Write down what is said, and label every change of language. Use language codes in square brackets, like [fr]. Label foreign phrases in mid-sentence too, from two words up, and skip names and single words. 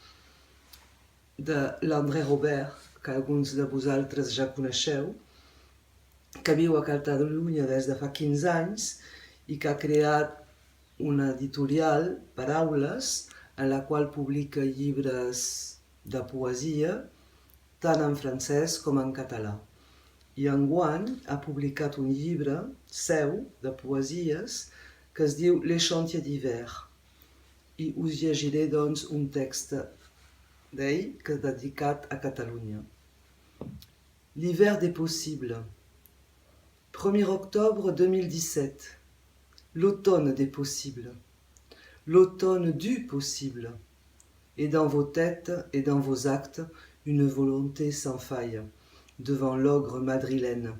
[ca] de l'André Robert, que alguns de vosaltres ja coneixeu, que viu a Catalunya des de fa 15 anys i que ha creat una editorial, Paraules, en la qual publica llibres de poesia, tant en francès com en català. I enguany ha publicat un llibre seu de poesies que es diu Les Chantiers d'hiver. I us llegiré doncs un text d'ell que és dedicat a Catalunya. [fr] L'hiver des possibles. 1er octobre 2017. L'automne des possibles. L'automne du possible. Et dans vos têtes et dans vos actes, une volonté sans faille, devant l'ogre madrilène.